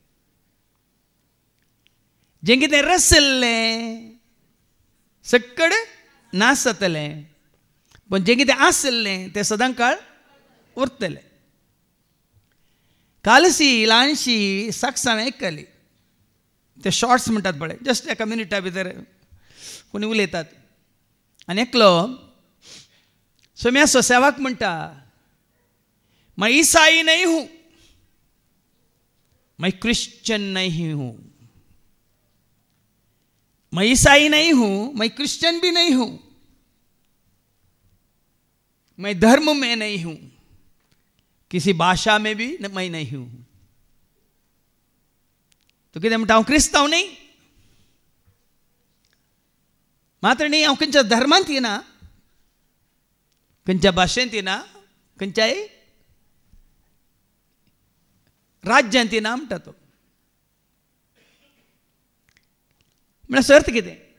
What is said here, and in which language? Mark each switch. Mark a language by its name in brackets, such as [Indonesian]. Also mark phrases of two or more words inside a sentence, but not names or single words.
[Konkani] जें कितें रसल्लें सक्कड नाश जातलें पण जें कितें आसल्लें तें सदां काळ उरतलें. कालसी ल्हानशी साक्षां आयकली. ते शॉर्ट्स म्हणटात पळय जस्ट एका मिनिटा भितर कोणी उलयतात आनी एकलो सोम्या सेवाक म्हणटा [Hindi] मैं ईसाई नहीं हूँ, मैं क्रिश्चियन नहीं हूँ. मैं ईसाई नहीं हूं, मैं क्रिश्चियन भी नहीं हूं, मैं धर्म में नहीं हूं, किसी भाषा में भी मैं नहीं हूं. [Konkani] तो कितें म्हणटा हांव क्रिस्तांव नहीं, मात्र न्ही हांव खंयच्या धर्मांत येना, खंयच्या भाशेंत येना, खंयच्याय राज्यांत येना म्हणटा तो. म्हळ्यार अर्थ कितें?